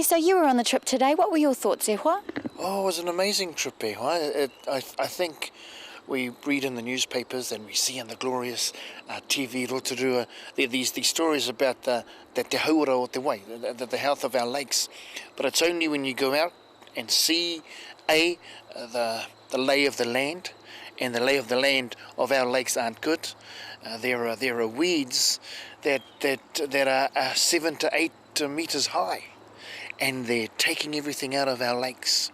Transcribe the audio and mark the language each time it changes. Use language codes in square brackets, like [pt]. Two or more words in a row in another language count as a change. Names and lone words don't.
[en] So you were on the trip today. What were your thoughts, Ehua? Oh, it was an amazing trip, Ehua. I think we read in the newspapers and we see in the glorious TV Rotorua these stories about the [mi] te hauora o te wai, [en] the health of our lakes. But it's only when you go out and see the lay of the land, and the lay of the land of our lakes aren't good. There are weeds that are 7 to 8 meters high, and they're taking everything out of our lakes.